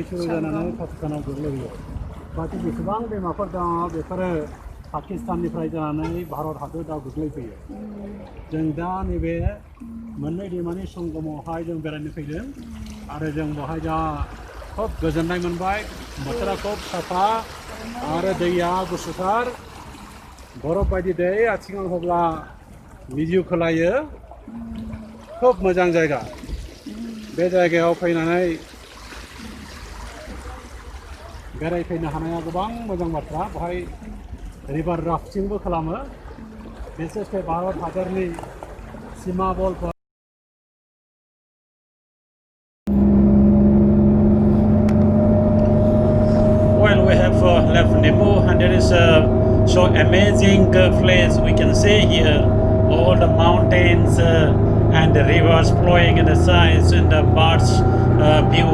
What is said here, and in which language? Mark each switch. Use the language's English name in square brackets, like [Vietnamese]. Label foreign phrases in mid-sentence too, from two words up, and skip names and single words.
[Bodo] शुरु जानानै पाकिस्तानाव गोग्लैहैयो बाखि बेसेबां दैमाफोर दङ बेफोरो पाकिस्ताननिफ्राय जानानै भारत हादराव गोग्लैफैयो जों दा नैबे मोननै दैमानि संगमावहाय जों बेरायनो फैदों आरो जों बेवहाय दा खोब गोजोननाय मोनबाय बोथोरा खोब साफा आरो दैया गुसुथार बरफ बायदि दै आथिङाव होब्ला मिजिउ खोलायो खोब मोजां जायगा बे जायगायाव फैनानै बेरायफैनो हानाया गोबां मोजां बाथ्रा बेवहाय रिभार राफ्टिंबो खालामो बिसेसके भारत हादरनि सीमा बलफोर [English] Well, we have left Nimoo and there is so amazing place we can see here all the mountains and the rivers flowing in the sides and the birds view